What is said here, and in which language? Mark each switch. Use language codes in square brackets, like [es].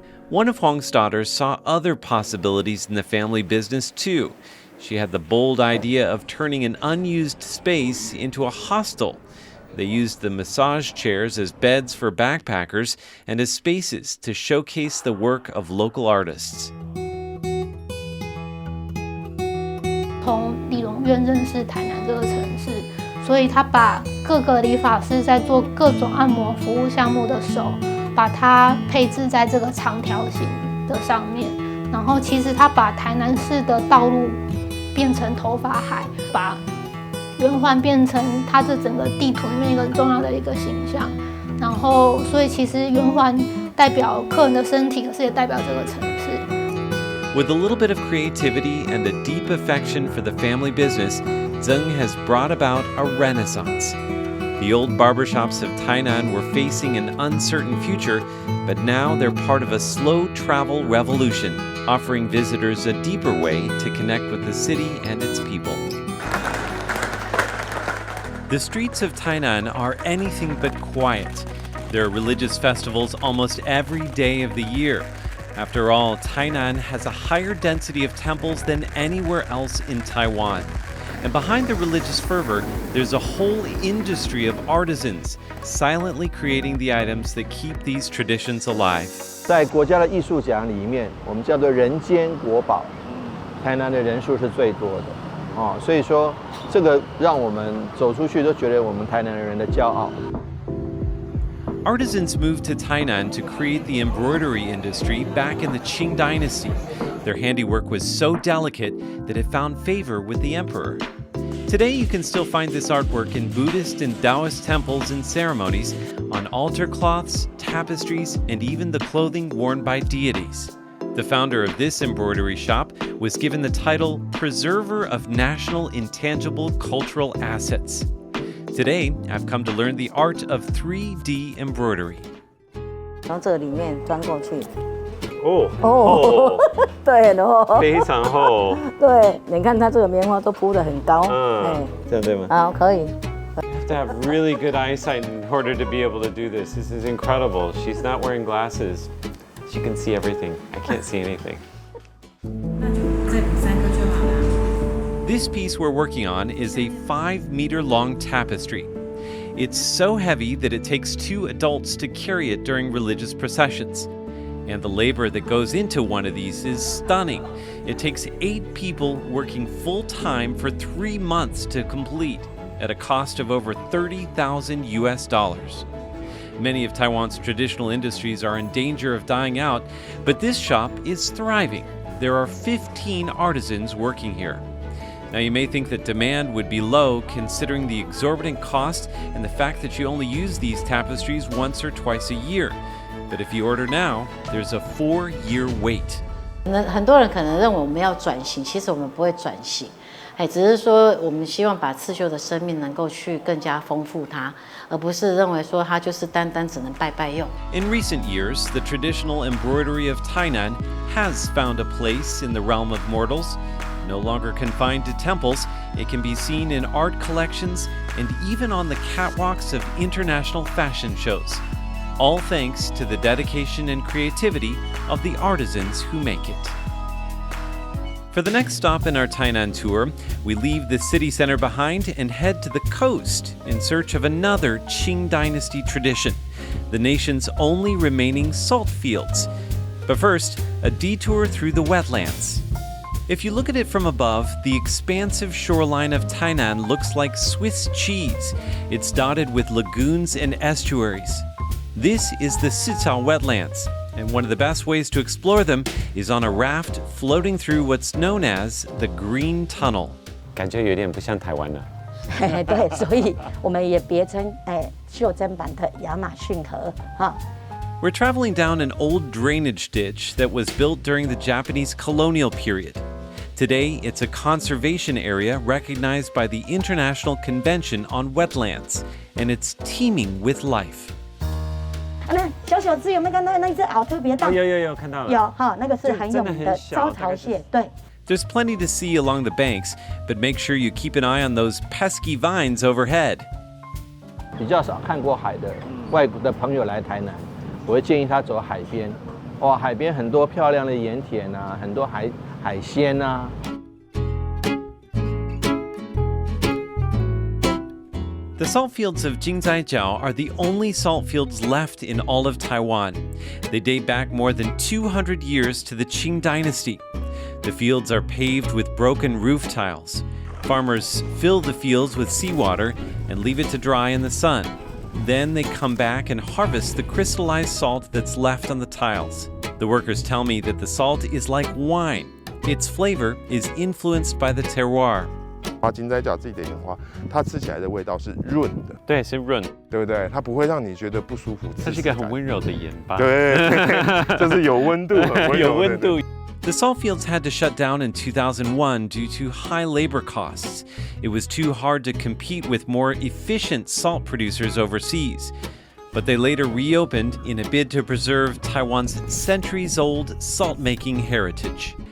[en] One of Huang's daughters saw other possibilities in the family business too. She had the bold idea of turning an unused space into a hostel. They used the massage chairs as beds for backpackers and as spaces to showcase the work of local artists. [zh] 从理容院认识台南这个城市，所以他把各个理发师在做各种按摩服务项目的手，把它配置在这个长条形的上面。然后其实他把台南市的道路变成头发海，把圆环变成它这整个地图里面一个很重要的一个形象。然后所以其实圆环代表客人的身体，可是也代表这个城市。 [en] With a little bit of creativity and a deep affection for the family business, Zeng has brought about a renaissance. The old barbershops of Tainan were facing an uncertain future, but now they're part of a slow travel revolution, offering visitors a deeper way to connect with the city and its people. The streets of Tainan are anything but quiet. There are religious festivals almost every day of the year. After all, Tainan has a higher density of temples than anywhere else in Taiwan. And behind the religious fervor, there's a whole industry of artisans, silently creating the items that keep these traditions alive. [zh] 在国家的艺术奖里面，我们叫做人间国宝，台南的人数是最多的哦，所以说这个让我们走出去都觉得我们台南人的骄傲。 [en] Artisans moved to Tainan to create the embroidery industry back in the Qing dynasty. Their handiwork was so delicate that it found favor with the emperor. Today you can still find this artwork in Buddhist and Taoist temples and ceremonies, on altar cloths, tapestries, and even the clothing worn by deities. The founder of this embroidery shop was given the title Preserver of National Intangible Cultural Assets. Today, I've come to learn the art of 3D embroidery. [zh] 从这里面钻过去。哦，对，然后非常厚。对，你看它这个棉花都铺得很高。这样对吗？好，可以。 [en] You have to have really good eyesight in order to be able to do this. This is incredible. She's not wearing glasses. She can see everything. I can't see anything. This piece we're working on is a 5-meter-long tapestry. It's so heavy that it takes 2 adults to carry it during religious processions. And the labor that goes into one of these is stunning. It takes 8 people working full-time for 3 months to complete, at a cost of over $30,000 US. Many of Taiwan's traditional industries are in danger of dying out, but this shop is thriving. There are 15 artisans working here. Now, you may think that demand would be low considering the exorbitant cost and the fact that you only use these tapestries once or twice a year. But if you order now, there's a 4-year wait. [zh] 很多人可能认为我们要转型，其实我们不会转型，只是说我们希望把刺绣的生命能够去更加丰富它，而不是认为说它就是单单只能拜拜用。 [en] In recent years, the traditional embroidery of Tainan has found a place in the realm of mortals. No longer confined to temples, it can be seen in art collections and even on the catwalks of international fashion shows. All thanks to the dedication and creativity of the artisans who make it. For the next stop in our Tainan tour, we leave the city center behind and head to the coast in search of another Qing Dynasty tradition, the nation's only remaining salt fields. But first, a detour through the wetlands. If you look at it from above, the expansive shoreline of Tainan looks like Swiss cheese. It's dotted with lagoons and estuaries. This is the Sicao wetlands. and one of the best ways to explore them is on a raft floating through what's known as the Green Tunnel. [zh] 感觉有点不像台湾了。对，所以我们也别称袖珍版的亚马逊河哈。 [en] We're traveling down an old drainage ditch that was built during the Japanese colonial period. Today, it's a conservation area recognized by the International Convention on Wetlands, and it's teeming with life. [zh] 那小小只有没有看到那一只螯特别大？有看到了。有哈，那个是很有名的招潮蟹，对。 [en] There's plenty to see along the banks, but make sure you keep an eye on those pesky vines overhead. [zh] 比较少看过海的外国的朋友来台南，我会建议他走海边。哇，海边很多漂亮的盐田啊，很多海鲜啊。 [en] The salt fields of Jingzaijiao are the only salt fields left in all of Taiwan. They date back more than 200 years to the Qing dynasty. The fields are paved with broken roof tiles. Farmers fill the fields with seawater and leave it to dry in the sun. Then they come back and harvest the crystallized salt that's left on the tiles. The workers tell me that the salt is like wine. Its flavor is influenced by the terroir. [zh] 金仔饺自己的盐花，它吃起来的味道是润的，对，是润，对不对？它不会让你觉得不舒服。它是一个很温柔的盐巴。对，就是有温度，很温柔的。有温度。 [en] The salt fields had to shut down in 2001 due to high labor costs. It was too hard to compete with more efficient salt producers overseas. But they later reopened in a bid to preserve Taiwan's centuries-old salt-making heritage.